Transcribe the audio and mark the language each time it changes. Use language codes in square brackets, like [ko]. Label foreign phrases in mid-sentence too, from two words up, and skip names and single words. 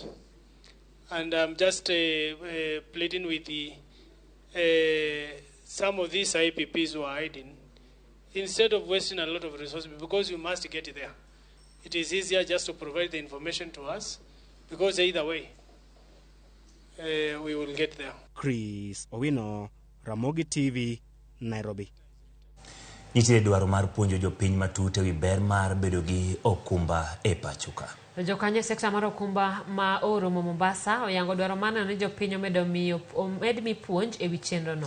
[en] And I'm just pleading with the some of these IPPs who are hiding, instead of wasting a lot of resources, because you must get there. It is easier just to provide the information to us, because either way, we will get there. Chris Owino, Ramogi TV, Nairobi. [luo] Nitie dwaro mar puonjo jopiny matut ewi ber mar bedo gi okumba e pachuka. Jokanyo sekta mar okumba ma oromo Mombasa oyango dwaro mano ni jopiny omed mi puonj ewi chenro no.